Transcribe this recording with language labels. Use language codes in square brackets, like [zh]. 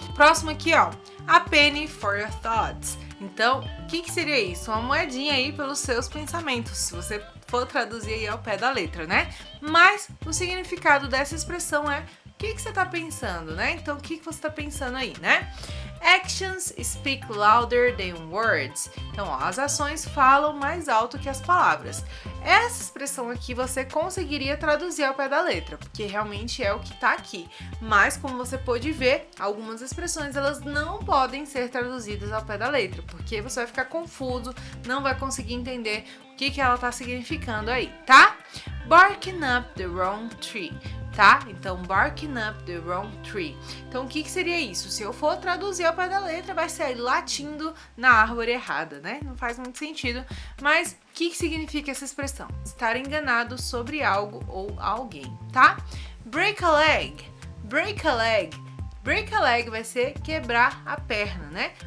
[pt] Próximo aqui, ó, [en] a penny for your thoughts. [pt] Então, o que seria isso? Uma moedinha aí pelos seus pensamentos, se você for traduzir aí ao pé da letra, né? Mas o significado dessa expressão é o que você está pensando, né? Então, o que você está pensando aí, né? [en] Actions speak louder than words. [pt] Então, ó, as ações falam mais alto que as palavras. Essa expressão aqui você conseguiria traduzir ao pé da letra, porque realmente é o que está aqui. Mas, como você pode ver, algumas expressões elas não podem ser traduzidas ao pé da letra, porque você vai ficar confuso, não vai conseguir entender o que ela está significando aí, tá? [en] Barking up the wrong tree. Tá? Então, barking up the wrong tree. [pt] Então, o que seria isso? Se eu for traduzir ao pé da letra, vai ser latindo na árvore errada, né? Não faz muito sentido. Mas, o que significa essa expressão? Estar enganado sobre algo ou alguém, tá? [en] Break a leg. Break a leg. Break a leg [pt] vai ser quebrar a perna, né?